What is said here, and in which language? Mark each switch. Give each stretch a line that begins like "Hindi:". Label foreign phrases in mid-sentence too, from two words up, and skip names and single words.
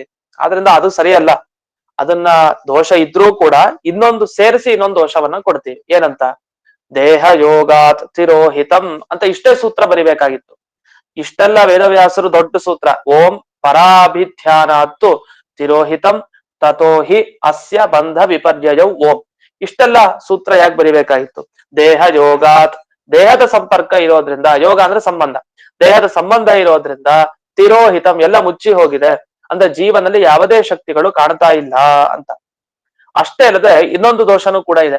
Kannada: ಆದ್ರಿಂದ ಅದು ಸರಿಯಲ್ಲ. ಅದನ್ನ ದೋಷ ಇದ್ರೂ ಕೂಡ ಇನ್ನೊಂದು ಸೇರಿಸಿ ಇನ್ನೊಂದು ದೋಷವನ್ನ ಕೊಡ್ತೀವಿ. ಏನಂತ?
Sanskrit: ದೇಹ ಯೋಗಾತ್ ತಿರೋಹಿತಂ
Kannada: ಅಂತ ಇಷ್ಟೇ ಸೂತ್ರ ಬರಿಬೇಕಾಗಿತ್ತು. ಇಷ್ಟೆಲ್ಲ ವೇದವ್ಯಾಸರು ದೊಡ್ಡ ಸೂತ್ರ.
Sanskrit: ಓಂ ಪರಾಭಿಧ್ಯಾನಾತ್ತು ತಿರೋಹಿತಂ ತಥೋ ಹಿ ಅಸ್ಯ ಬಂಧ ವಿಪರ್ಯಯೌ ಓಂ.
Kannada: ಇಷ್ಟೆಲ್ಲ ಸೂತ್ರ ಯಾಕೆ ಬರಿಬೇಕಾಗಿತ್ತು?
Sanskrit: ದೇಹ ಯೋಗಾತ್,
Kannada: ದೇಹದ ಸಂಪರ್ಕ ಇರೋದ್ರಿಂದ, ಯೋಗ ಅಂದ್ರೆ ಸಂಬಂಧ, ದೇಹದ ಸಂಬಂಧ ಇರೋದ್ರಿಂದ ತಿರೋಹಿತಂ ಎಲ್ಲ ಮುಚ್ಚಿ ಹೋಗಿದೆ, ಅಂದ್ರೆ ಜೀವನದಲ್ಲಿ ಯಾವುದೇ ಶಕ್ತಿಗಳು ಕಾಣ್ತಾ ಇಲ್ಲ ಅಂತ. ಅಷ್ಟೇ ಅಲ್ಲದೆ ಇನ್ನೊಂದು ದೋಷನೂ ಕೂಡ ಇದೆ.